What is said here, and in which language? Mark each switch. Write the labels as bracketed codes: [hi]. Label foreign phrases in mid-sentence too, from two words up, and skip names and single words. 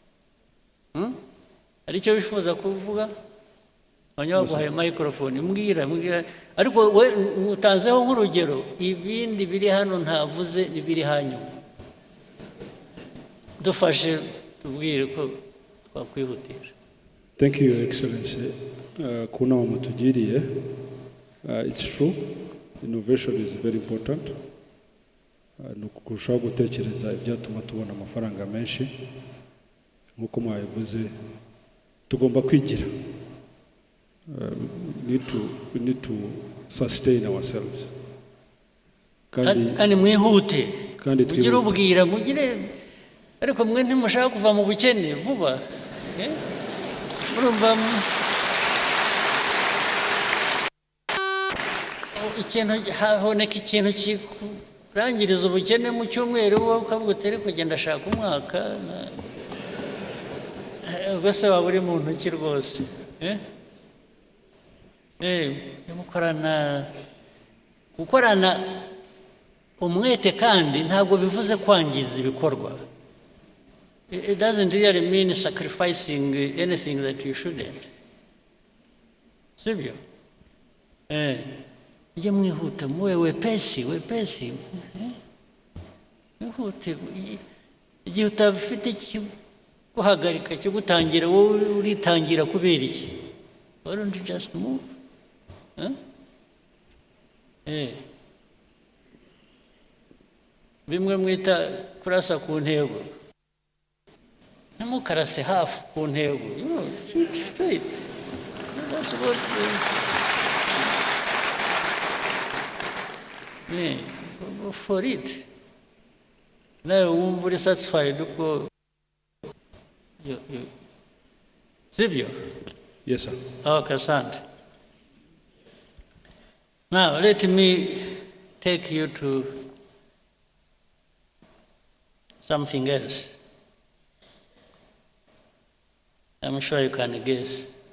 [rw] Hari icyo bifuza kuvuga? abanyaguhaye microphone mbwira ariko we utanzeho nk'urugero ibindi biri hano ntavuze n'ibiri hanyuma dufashe tubwire ko twakwihutisha. [en] Thank you, Your Excellency. [rw] Kuna mutugiriye. [en] It's true. Innovation is very important. [rw] Nukurushaho gutekereza ibyatuma tubona amafaranga menshi. Nkuko mwabivuze tugomba kwigira. [en] We need to sustain ourselves. [rw] Kandi mwihute. Mugire ubwira mugire ariko mwe ntimushaka kuva mu bukene vuba. Murumva ikintu haboneka ikintu kirangiriza ubukene mu cyumweru wowe ukavuga utari kugenda ashaka umwaka ubwose waba uri mu ntoki rwose gukorana umwete kandi ntabwo bivuze kwangiza ibikorwa. [en] It doesn't really mean sacrificing anything that you shouldn't. [rw] Sibyo? Ije mwihuta [sw] muwe wepesi. [rw] Mwihute. Igihe utafite guhagarika cyo gutangira wowe uritangira kubera iki? Why don't you just move? Bimwe mwita kurasa ku ntego. Ntimukarase hafi ku ntego. [en] Keep straight. That's what go for it. [rw] Nawe wumva uri satisfied uko sibyo? [en] Yes, sir. [sw] Okay, asante. [en] Now, let me take you to something else. I'm sure you can guess.